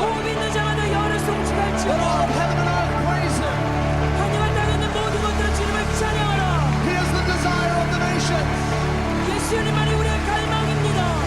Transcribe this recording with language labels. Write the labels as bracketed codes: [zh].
[ko] 호흡 있는 자마다 여호와를 [en] Let all [ko] 송축할지어다. [en] of heaven and earth praise Him. [ko] 하늘과 땅에 있는 모든 것들은 주님을 찬양하라. [en] He is the desire of the nations, [ko] 예수님만이 우리의 갈망입니다.